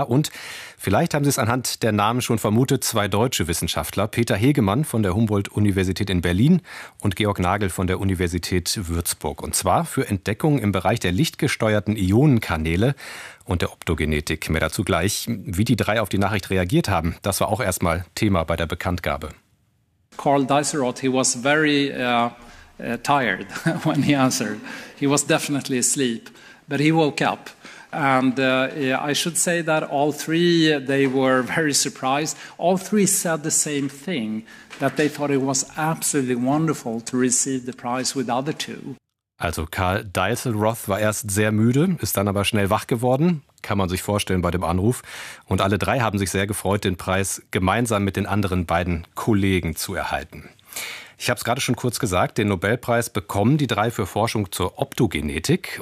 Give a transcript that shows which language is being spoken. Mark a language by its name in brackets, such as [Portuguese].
[German] Und vielleicht haben Sie es anhand der Namen schon vermutet, zwei deutsche Wissenschaftler, Peter Hegemann von der Humboldt-Universität in Berlin und Georg Nagel von der Universität Würzburg. Und zwar für Entdeckungen im Bereich der lichtgesteuerten Ionenkanäle und der Optogenetik. Mehr dazu gleich. Wie die drei auf die Nachricht reagiert haben, das war auch erstmal Thema bei der Bekanntgabe. [English] Karl Deisseroth, he was very tired when he answered. He was definitely asleep, but he woke up. And I should say that all three, they were very surprised. All three said the same thing, that they thought it was absolutely wonderful to receive the prize with other two. [German] Also Karl Deisseroth war erst sehr müde, ist dann aber schnell wach geworden, kann man sich vorstellen bei dem Anruf. Und alle drei haben sich sehr gefreut, den Preis gemeinsam mit den anderen beiden Kollegen zu erhalten. Ich habe es gerade schon kurz gesagt, den Nobelpreis bekommen die drei für Forschung zur Optogenetik.